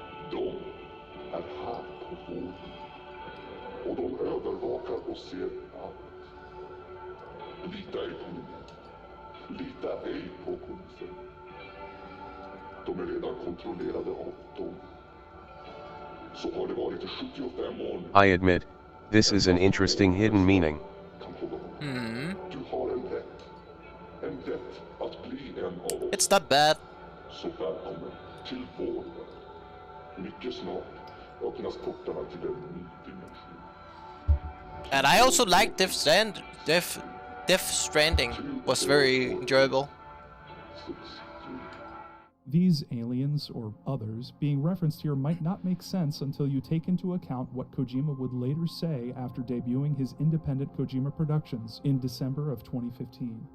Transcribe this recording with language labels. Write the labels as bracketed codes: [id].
[sv] De är här på vår, och de övervakar och ser allt. Lita ej på mig. Lita ej på polisen. De är redan kontrollerade av dem. Så har det varit i 75 år nu. [en] I admit, this is an interesting hidden meaning. [sv] Du har en rätt. En rätt att bli en av oss. [en] It's not bad. [sv] Så välkommen till vår värld. Mycket snart öppnas portarna till en ny dimension. [en] And I also like Death Stranding was very enjoyable. These aliens, or others, being referenced here might not make sense until you take into account what Kojima would later say after debuting his independent Kojima Productions in December of 2015.